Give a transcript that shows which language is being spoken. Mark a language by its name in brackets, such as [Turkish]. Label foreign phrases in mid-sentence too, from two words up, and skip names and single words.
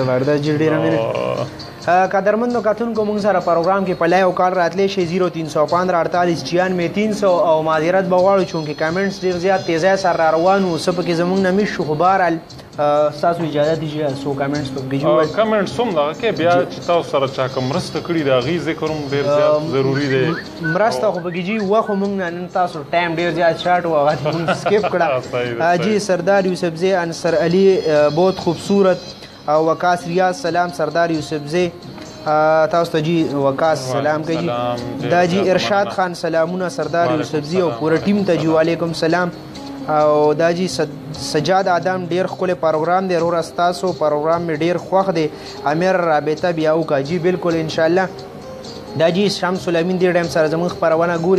[Pashto] زبردست جی ډېره مننه قدرمندو کتونکو موږ سره پروګرام کې په لایو کال راتلی شي 0315 او معذرت به غواړو چونکې کامنټس ډېر زیات تیزی سره را روان وو څه پکې زموږ نه میش شو خو بهرحال ستاسو اجازه دي چې څو کامنټس پکې جوړ کامنټس هم دغه کې بیا چې تاسو سره چا کوم مرسته کړي د هغې ذکر هم ډېر زیات ضروري دی مرسته خو پکې جي وخت موږ نن تاسو ټایم ډېر زیات شارټ و هغه موږ سکیپ کړه جی سردار یوسفزی انصر علی [Urdu] بہت خوبصورت [Pashto] وقاص ریاض سلام سردار یوسفزی تاسو ته جی وقاص سلام کوي دا جی ارشاد خان سلامونه سردار یوسفزی او پوره ټیم ته جی وعلیکم سلام او دا جی سجاد آدم ډیر ښکلی پروګرام دی وروره ستاسو پروګرام مې ډیر خوښ دی امیر رابطه بیا وکړه جی بالکل انشاءالله دا جی شمس الامین دې ټایم سره زموږ خپرونه ګوري